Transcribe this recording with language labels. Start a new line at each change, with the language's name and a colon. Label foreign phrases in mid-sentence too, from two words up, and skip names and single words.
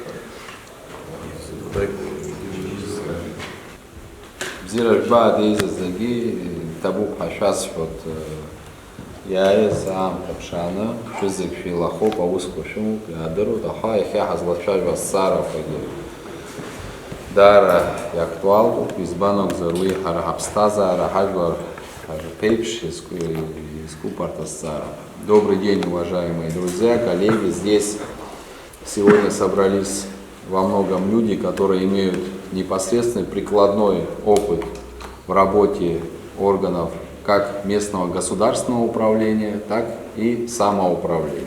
Abkhazian: Бзира жәбаа деизаз зегьы ҭабуп ҳәа шәасҳәот, иааиз аамҭа ԥшааны шәызегь шәеилахоуп, аусқәа шәымоуп, иаадыруеит, аха иахьа ҳазлацәажәо азҵаарақәагьы даара иактуалтәуп, избан акәзар уи ҳара ҳаԥсҭазаара, ҳажәлар ҳарԥеиԥш искуп арҭ азҵаара.
Russian: Добрый день, уважаемые друзья, коллеги. Здесь сегодня собрались во многом люди, которые имеют непосредственный прикладной опыт в работе органов как местного государственного управления, так и самоуправления.